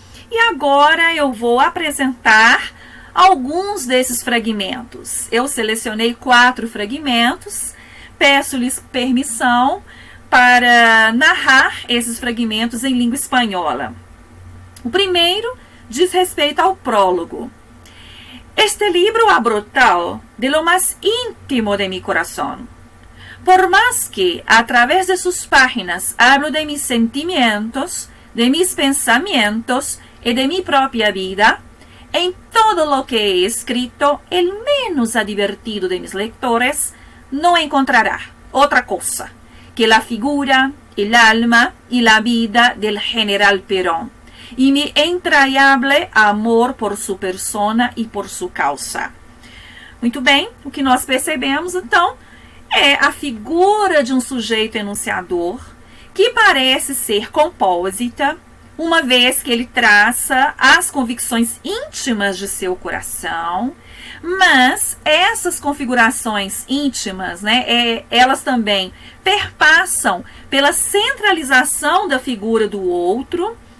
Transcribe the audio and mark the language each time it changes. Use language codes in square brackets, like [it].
[pt] E agora eu vou apresentar alguns desses fragmentos. Eu selecionei 4 fragmentos. Peço-lhes permissão para narrar esses fragmentos em língua espanhola. O primeiro diz respeito ao prólogo. [es] Este libro ha brotado de lo más íntimo de mi corazón. Por más que a través de sus páginas hablo de mis sentimientos, de mis pensamientos y de mi propia vida, en todo lo que he escrito, el menos advertido de mis lectores no encontrará otra cosa que la figura, el alma y la vida del general Perón, y mi entrañable amor por sua persona [pt] e por sua causa. Muito bem, o que nós percebemos, então, é a figura de um sujeito enunciador que parece ser compósita, uma vez que ele traça as convicções íntimas de seu coração, mas essas configurações íntimas, né, elas também perpassam pela centralização da figura do outro,